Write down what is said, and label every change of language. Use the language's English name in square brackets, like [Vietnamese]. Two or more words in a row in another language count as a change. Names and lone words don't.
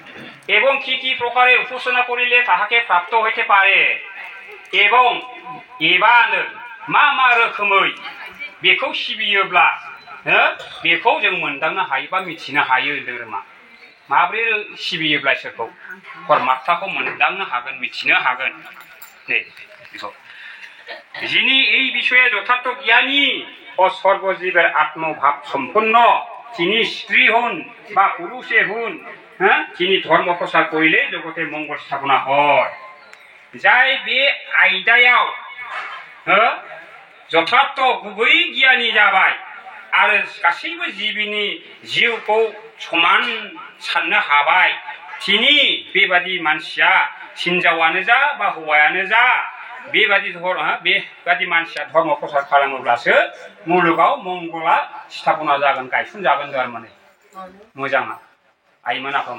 [Bangla] এবং কি প্রকারে উপাসনা করিলে তাহাকে প্রাপ্ত হইতে পারে এবং [Bodo] एबा होनदों मा रोखोमै बेखौ सिबियोब्ला बेखौ जों मोनदांनो हायो बा मिथिनो हायो होनदों। माब्रै सिबियोब्ला इसोरखौ परमात्माखौ मोनदांनो हागोन मिथिनो हागोन नै बेखौ [Bangla] যিনি এই বিষয়ে যথার্থ জ্ঞানী ও সর্বজীবের আত্মভাব সম্পন্ন তিনি স্ত্রী হন বা পুরুষে হন তিনি ধর্ম প্রচার করিলে জগতে মঙ্গল স্থাপনা হয়। [Bodo] जाय बे आइदायाव যথার্থ गुबै गियानी जाबाय आरो गासैबो जिबिनि जिउखौ समान साननो हाबाय तिनि बेबादि मानसिया हिनजावानो जा बा हौवायानो जा बेबादि मानसिया धर्म प्रसार खालामोब्लासो मुलुगाव मंगला स्थापना जागोन गायसन जागोन माने मोजाङा आइमोन आफामोन।